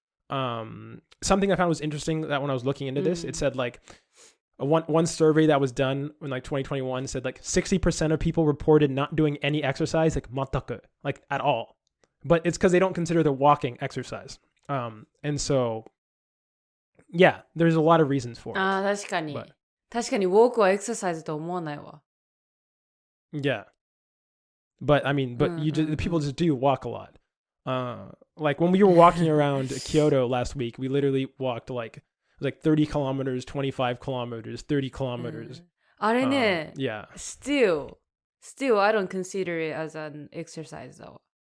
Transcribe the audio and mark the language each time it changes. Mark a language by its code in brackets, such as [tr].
[en] Something I found was interesting that when I was looking into this, it said like one survey that was done in like 2021 said like 60% of people reported not doing any exercise, like mataku, like at all. But it's because they don't consider the walking exercise. And so, yeah, there's a lot of reasons for it. [ja] ああ、確かに。確かにウォークはエクササイズと思わないわ。 [en] Yeah. But I mean, people just do walk a lot. Like when we were walking around Kyoto last week, we literally walked like 30 kilometers, 25 kilometers, 30 kilometers. [ja] あれね、 [en] yeah. Still, I don't consider it as an exercise though.